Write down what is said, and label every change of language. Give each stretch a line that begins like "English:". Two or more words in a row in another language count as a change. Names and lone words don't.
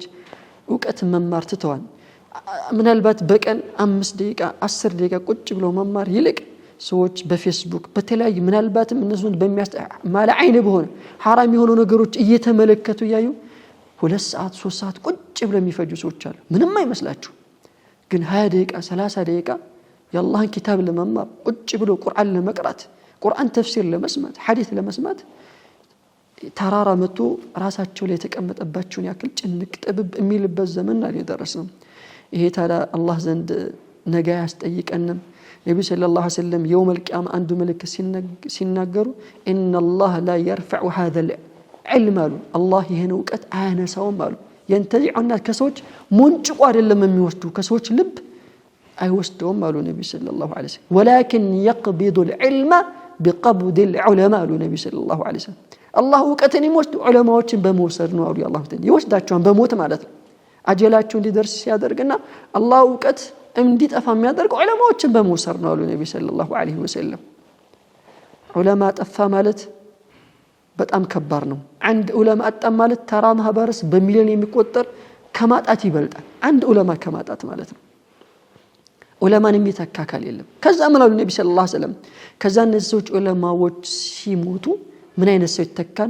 Amharic: ዕውቀት መማር ትተዋል። ምናልባት በቀን 5 ደቂቃ 10 ደቂቃ ቁጭ ብሎ መማር ይልቅ ሰዎች በፌስቡክ በተለያዩ ምናልባትም እነሱን ማለ አይነ በሆነ حرام የሆኑ ነገሮች እየተመለከቱ ያዩ 2 ሰዓት 3 ሰዓት ቁጭ ብሎ የሚፈጁ ሰዎች አሉ። ምንም አይመስላችሁ ግን 20 ደቂቃ 30 ደቂቃ የአላህን ኪታብ ለመማር ቁጭ ብሎ ቁርአን ለመቅራት ቁርአን ተፍሲር ለመስማት ሐዲስ ለመስማት ተራራ መጥቶ ራሳቸው ላይ የተቀመጠባቸውን ያክል ጭንቅ ጥብብ የሚልበት ዘመን ላይ ደረስነው። ይሄ ታዲያ አላህ ዘንድ ነገ ያስጠይቀንም። ነብዩ
Arabic: صلى الله عليه وسلم يوم القيامة
Amharic: አንዱ ምልክት ሲናገሩ
Arabic: ان الله لا يرفع هذا العلم
Amharic: አሉ አላህ ይሄን ዕውቀት አያነሳውም አሉ። ينتزعنا ከሰዎች ሙንጭቁ አይደለም የሚወስዱ ከሰዎች ልብ አይወስደውም አሉ ነብዩ
Arabic: صلى الله عليه وسلم ولكن يقبض العلم بقبض العلماء
Amharic: አሉ ነብዩ
Arabic: صلى الله عليه وسلم
Amharic: አላህ ዕውቀትን የሚወስዱ ዑለማዎችን በመውሰድ ነው አሉ። አላህ ይወስዳቸዋል በሞት ማለት ነው። አጀላቸው እንዲደርስ ሲያደርግና አላህ ዕውቀት እንዲጠፋ የሚያደርግ ዑለማዎችን በመውሰድ ነው አሉ ነብዩ
Arabic: صلى الله عليه وسلم።
Amharic: ዑለማ ጠፋ ማለት በጣም ከባድ ነው። አንድ ዑለማ አጣ ማለት ተራ ማህበረሰብ በሚሊዮን የሚቆጠር ከማጣት ይበልጣል። አንድ ዑለማ ከማጣት ማለት ነው። ዑለማን የሚተካካል የለም። ከዛ ምን አሉ ነብዩ
Arabic: صلى الله عليه وسلم
Amharic: ከዛ እነዚህ ሰዎች ዑለማዎች ሲሞቱ ምን አይነት ሰው ይተካል?